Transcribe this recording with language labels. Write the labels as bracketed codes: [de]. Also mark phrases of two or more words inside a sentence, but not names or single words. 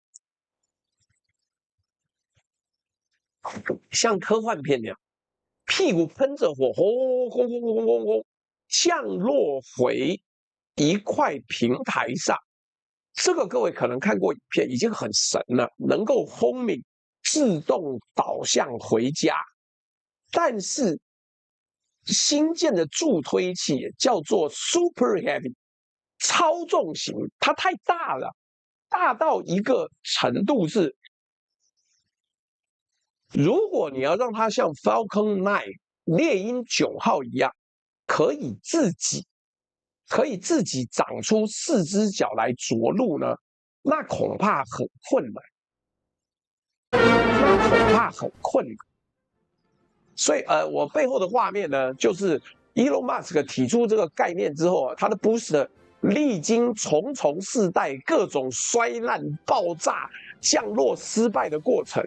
[zh] 像科幻片那樣，屁股噴着火，轟，降落回一塊平台上。這個各位可能看過影片，已經很神了，能夠轟鳴自動導向回家。但是新建的助推器叫做 Super Heavy，超重型，它太大了，大到一個程度是，如果你要讓它像 Falcon 9獵鷹9號一樣， 可以自己長出4隻腳來着陸呢？那恐怕很困難。所以我背後的畫面呢，就是 Elon Musk 提出這個概念之後，他的 Booster 歷經重重世代各種摔爛、爆炸、降落失敗的過程。